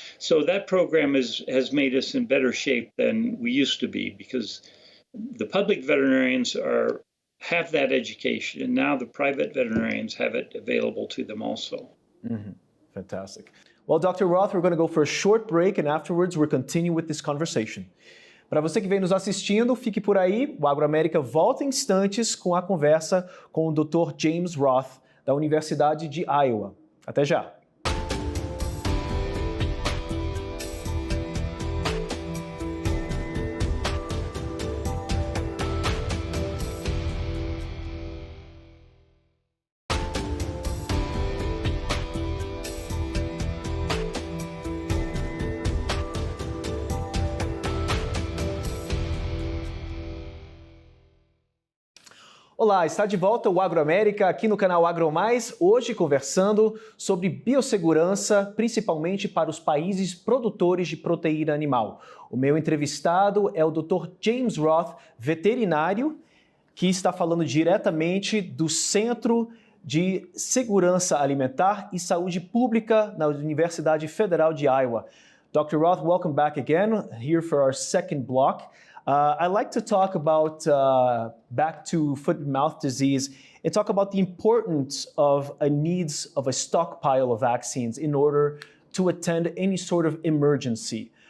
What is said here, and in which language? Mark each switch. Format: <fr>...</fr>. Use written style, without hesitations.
<en>So that program has made us in better shape than we used to be, because the public veterinarians have that education, and now the private veterinarians have it available to them also. Mm-hmm. Fantastic. Well, Dr. Roth, we're going to go for a short break, and afterwards we'll continue with this conversation.</en> <pt>Para você que vem nos assistindo, fique por aí. O Agro América volta em instantes com a conversa com o Dr. James Roth, da Universidade de Iowa. Até já! Olá, está de volta o Agro América aqui no canal AgroMais, hoje conversando sobre biossegurança, principalmente para os países produtores de proteína animal. O meu entrevistado é o Dr. James Roth, veterinário, que está falando diretamente do Centro de Segurança Alimentar e Saúde Pública na Universidade Federal de Iowa.</pt> <en>Dr. Roth, welcome back again, here for our second block. I'd like to talk about back to foot and mouth disease and talk about the importance of a needs of a stockpile of vaccines in order to attend any sort of emergency.</en>